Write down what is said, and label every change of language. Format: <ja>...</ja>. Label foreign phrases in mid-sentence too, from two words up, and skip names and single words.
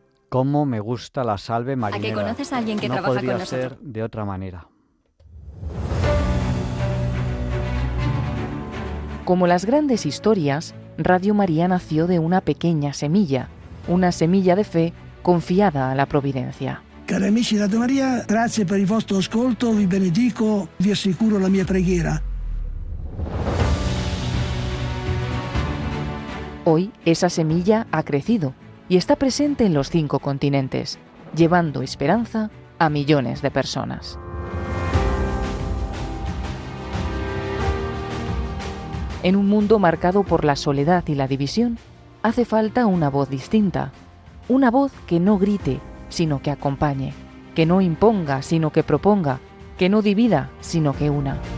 <es>cómo me gusta la salve marinera. ¿A que conoces a alguien que no trabaja podría con nosotros? ser de otra manera. Como las grandes historias, Radio María nació de una pequeña semilla, una semilla de fe confiada a la providencia.</es> <it>Cari amici di Radio Maria, grazie per il vostro ascolto, vi benedico, vi assicuro la mia preghiera.</it> <es>Hoy esa semilla ha crecido y está presente en los 5 continentes, llevando esperanza a millones de personas. En un mundo marcado por la soledad y la división, hace falta una voz distinta, una voz que no grite, sino que acompañe, que no imponga, sino que proponga, que no divida, sino que una.</es>